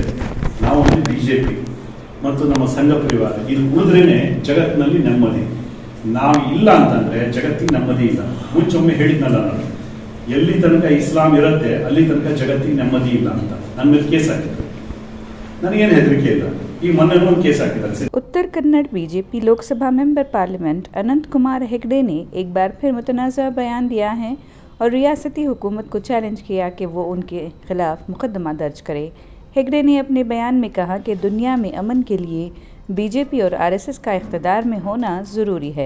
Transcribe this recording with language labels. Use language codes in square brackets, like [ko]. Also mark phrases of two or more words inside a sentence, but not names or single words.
[kn] ನಾವು ಬಿಜೆಪಿ ಮತ್ತು ನಮ್ಮ ಸಂಘ ಪರಿವಾರ ಇಲ್ಲಿ ಉಳಿದ್ರೇನೆ ಜಗತ್ತಿನಲ್ಲಿ ನೆಮ್ಮದಿ. ನಾವು ಇಲ್ಲ ಅಂತಂದ್ರೆ ಜಗತ್ತಿಗೆ ನೆಮ್ಮದಿ ಇಲ್ಲ. ಮುಂಚೊಮ್ಮೆ ಹೇಳಿದ್ನಲ್ಲ ನಾನು, ಎಲ್ಲಿ ತನಕ ಇಸ್ಲಾಂ ಇರುತ್ತೆ ಅಲ್ಲಿ ತನಕ ಜಗತ್ತಿಗೆ ನೆಮ್ಮದಿ ಇಲ್ಲ ಅಂತ. ನನ್ನ ಮೇಲೆ ಕೇಸ್ ಹಾಕಿದ್ರು, ನನಗೇನು ಹೆದರಿಕೆ ಇಲ್ಲ. ಈ ಮೊನ್ನೆ ಒಂದು ಕೇಸ್ ಹಾಕಿದ್ದಾರೆ. [ur] اتر کنڑ بی جے پی لوک سبھا [en] member parliament [ur] اننت کمار ہیگڑے نے ایک بار پھر متنازعہ بیان دیا ہے اور ریاستی حکومت کو چیلنج کیا کہ وہ ان کے خلاف مقدمہ درج کرے. ہیگڑے نے اپنے بیان میں کہا کہ دنیا میں امن کے لیے بی جے پی اور آر ایس ایس کا اقتدار میں ہونا ضروری ہے.